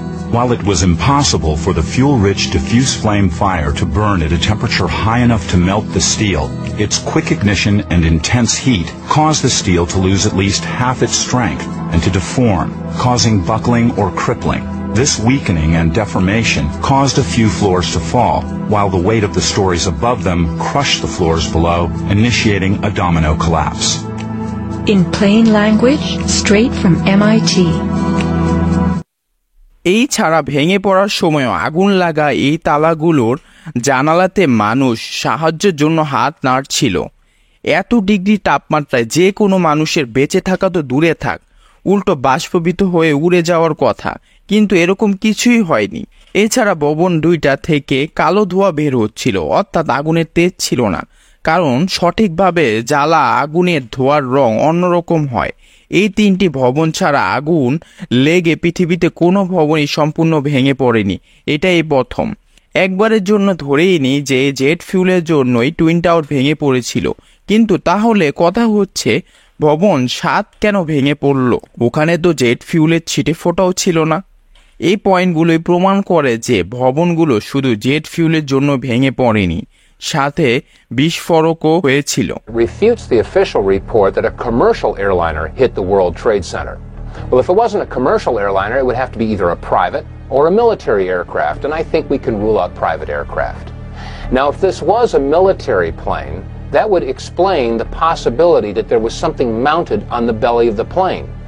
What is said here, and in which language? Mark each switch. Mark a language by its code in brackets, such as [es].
[en] While it was impossible for the fuel-rich diffuse flame fire to burn at a temperature high enough to melt the steel, its quick ignition and intense heat caused the steel to lose at least half its strength and to deform, causing buckling or crippling. This weakening and deformation caused a few floors to fall, while the weight of the stories above them crushed the floors below, initiating a domino collapse. In plain language, straight from MIT. [bn] এই ছাড়া ভেঙে পড়ার সময়ও আগুন লাগা এই তালাগুলোর জানালাতে মানুষ সাহায্যের জন্য হাত নাড়ছিল। এত ডিগ্রি তাপমাত্রায় যে কোনো মানুষের বেঁচে থাকা তো দূরে থাক, উল্টো বাষ্পীভূত হয়ে উড়ে যাওয়ার কথা, কিন্তু এরকম কিছুই হয়নি। এছাড়া ভবন দুইটা থেকে কালো ধোঁয়া বের হচ্ছিল, অর্থাৎ আগুনের তেজ ছিল না, কারণ সঠিকভাবে জ্বালা আগুনের ধোঁয়ার রং অন্যরকম হয়। এই তিনটি ভবন ছাড়া আগুন লেগে পৃথিবীতে কোনো ভবনই সম্পূর্ণ ভেঙে পড়েনি, এটাই প্রথম। একবারের জন্য ধরেই নিই যে জেট ফিউলের জন্যই টুইন টাওয়ার ভেঙে পড়েছিল, কিন্তু তাহলে কথা হচ্ছে ভবন 7 কেন ভেঙে পড়ল? ওখানে তো জেট ফিউলের ছিটে ফোটাও ছিল না। এই পয়েন্টগুলোই প্রমাণ করে যে ভবনগুলো শুধু জেট ফিউলের জন্য ভেঙে পড়েনি, সাথে বিস্ফোরকও হয়েছিল। [en] Refutes the official report that a commercial airliner hit the World Trade Center. Well, if it wasn't a commercial airliner, it would have to be either a private or a military aircraft, and I think we can rule out private aircraft. Now, if this was a military plane, that would explain the possibility that there was something mounted on the belly of the plane.